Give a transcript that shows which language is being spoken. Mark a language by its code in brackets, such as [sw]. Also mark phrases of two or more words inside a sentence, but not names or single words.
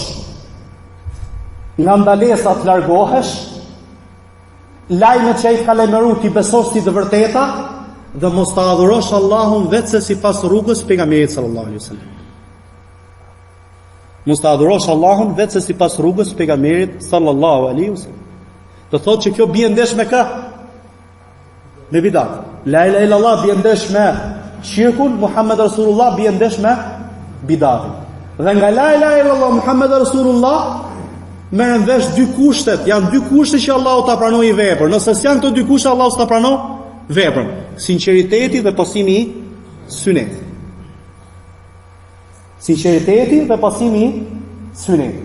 [sq] Nga ndalesat largohesh, lajmet që ai ka lajmëruar ti besosh ti të vërteta dhe mos ta adhurosh Allahun vetëm sipas rrugës së pejgamberit [ar] صلى الله عليه وسلم. [sq] Mos ta adhurosh Allahun vetëm sipas rrugës së pejgamberit [ar] صلى الله عليه وسلم. [sq] Do thotë që kjo bie ndesh me kë? Me bidat. [ar] لا إله إلا الله [sq] bie ndesh me shirkun, [ar] محمد رسول الله [sq] bie ndesh me bidatin. Dhe nga [ar] لا إله إلا الله محمد رسول الله [sq] merren vesh dy kushtet, janë dy kushte që Allahu ta pranojë veprën. Nëse s'janë këto dy kushte, Allahu s'ta pranon veprën. Sinqeriteti dhe pasimi i sunetit. Sinqeriteti dhe pasimi i sunetit.